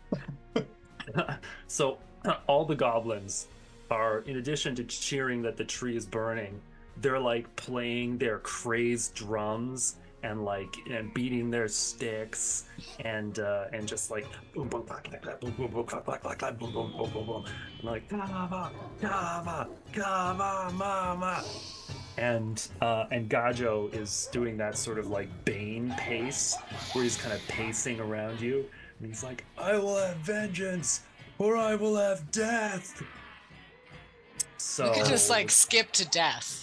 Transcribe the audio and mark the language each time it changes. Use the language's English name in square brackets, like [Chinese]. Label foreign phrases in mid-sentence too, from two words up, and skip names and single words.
[English] so all the goblins are, in addition to cheering that the tree is burning, they're like playing their crazed drums and like beating their sticks and just like boom boom clack clack clack, boom boom boom clack clack clack clack, boom boom boom boom boom, and like kava kava kava mama. And Gajo is doing that sort of like Bane pace where he's kind of pacing around you, and he's like, "I will have vengeance, or I will have death." So We could just like skip to death.